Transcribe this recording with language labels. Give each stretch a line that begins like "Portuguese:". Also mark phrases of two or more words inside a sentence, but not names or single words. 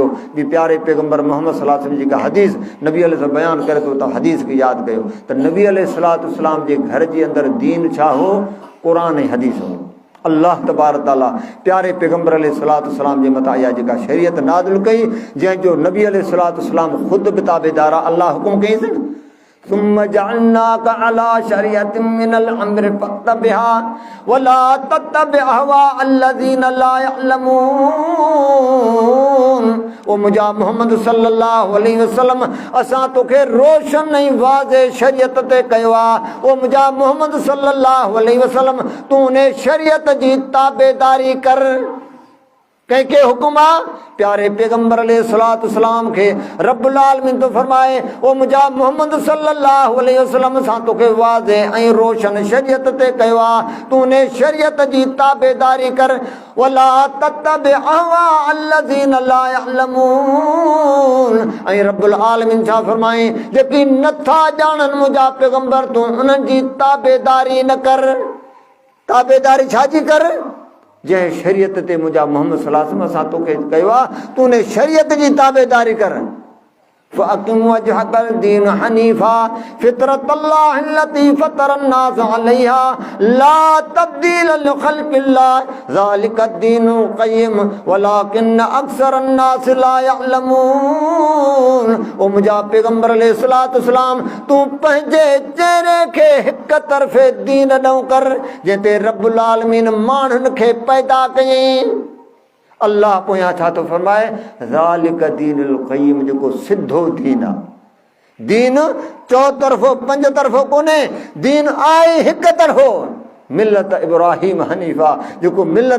Sindhi: भी प्यारे पैगम्बर मोहम्मद
Arabic: صلى الله عليه وسلم
Sindhi: जेका हदीस नबी अलैहि बयानु करे थो, तव्हां हदीस खे यादि कयो त नबी
Arabic: عليه الصلاة والسلام
Sindhi: जे घर जे अंदरि दीन छा हो? क़ुर ऐं हदीस हो। अल्लाह
Arabic: تبارك تعالى
Sindhi: प्यारे पैगम्बर
Arabic: عليه الصلاة والسلام
Sindhi: जे मथां इहा जेका शरीयत नाज़िल कई, जंहिंजो नबी
Arabic: عليه الصلاة والسلام
Sindhi: ख़ुदि बि ताबेदार आहे। अल्लाह हुकुम कईंसि न,
Arabic: ثم جعلناك على شريعة من الأمر فاتبعها ولا تتبع أهواء الذين لا يعلمون.
Sindhi: ओ मुंहिंजा मोहम्मद
Arabic: صلى الله عليه وسلم,
Sindhi: असां तोखे रोशन ऐं वाज़े शरीयत ते कयो आहे। ओ मुंहिंजा मोहम्मद
Arabic: صلى الله عليه وسلم,
Sindhi: तूं उन शरीयत जी ताबेदारी कर। कंहिंखे हुकुम आहे प्यारे पैगंबर अलैहिस्सलाम खे
Arabic: رب العالمين
Sindhi: तो फरमाए ओ मुंहिंजा मोहम्मद
Arabic: صلى الله عليه وسلم
Sindhi: सां तोखे वाज़ेह ऐं रोशन शरीयत ते कयो आहे तूं उन शरीयत जी ताबेदारी कर
Arabic: ولا تتبع أهواء الذين لا
Sindhi: यअलमून ऐं
Arabic: رب العالمين
Sindhi: छा फरमाए जेकी नथा ॼाणनि मुंहिंजा पैगंबर तूं उन्हनि जी ताबेदारी न कर ताबेदारी छाजी कर जंहिं शरीयत ते मुंहिंजा मोहम्मद
Arabic: صلى الله عليه وسلم
Sindhi: सां तोखे कयो आहे तूं उन शरीयत जी ताबेदारी कर
Arabic: فأقم وجهك الدين حنيفا فطرة الله التي فطر الناس عليها لا تبديل لخلق الله ذلك الدين القيم ولكن أكثر الناس لا
Sindhi: يعلمون او मुंहिंजा पैगंबर अलैहिस्सलाम तूं पंहिंजे चेहरे खे हिक तरफ़े दीन ॾऊं कर जंहिं ते
Arabic: رب العالمين
Sindhi: माण्हुनि खे पैदा कयईं अल्लाह पोयां छा थो फरमाए
Arabic: ذلك الدين القيم
Sindhi: जेको सिधो दीन आहे दीन चौतरफ़ो पंज तरफ़ो कोन्हे दीन आहे हिक तरफ़ो
Arabic: ملة إبراهيم حنيفا
Sindhi: जेको मिलत